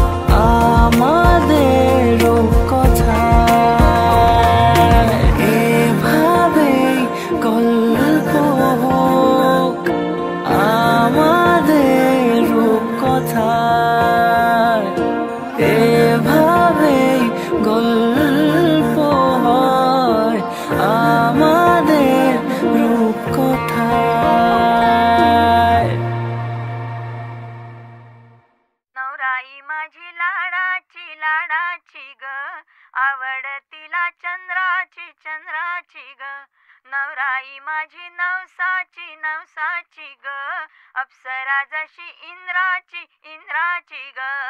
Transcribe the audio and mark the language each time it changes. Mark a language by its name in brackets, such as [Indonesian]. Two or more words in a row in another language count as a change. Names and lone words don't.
[Bangla] আমাদের রূপকথায়, এভাবে গল্প হোক আমাদের রূপকথায়, এভাবে গল্প হয় আমাদের রূপকথায়। [Marathi] नवराई माझी लाडाची लाडाची ग, आवडतीला चंद्राची चंद्राची ग। नवराई माझी नवसाची नवसाची ग, अप्सरा जशी इंद्राची इंद्राची ग।